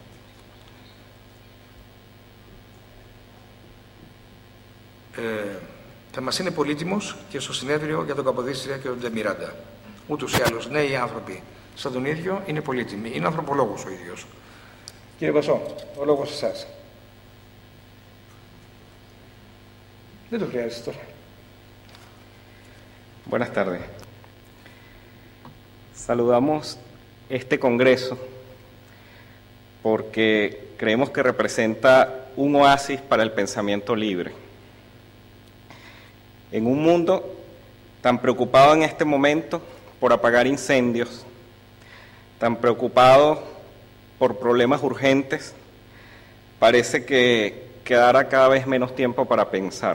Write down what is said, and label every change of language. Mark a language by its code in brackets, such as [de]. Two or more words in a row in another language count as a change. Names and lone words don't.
[el] Θα μας είναι πολύτιμος και στο συνέδριο για τον Καποδίστρια και τον Ντε Μιράντα. Ούτως ή άλλως, νέοι άνθρωποι σαν τον ίδιο είναι πολύτιμοι. Είναι ανθρωπολόγος ο ίδιος. Κύριε Μπασό, ο λόγος εσάς. Δεν το χρειάζεται τώρα. [es] Buenas tardes. Saludamos este congreso porque creemos que representa un oasis para el pensamiento libre. En un mundo tan preocupado en este momento por apagar incendios, tan preocupado por problemas urgentes, parece que quedará cada vez menos tiempo para pensar.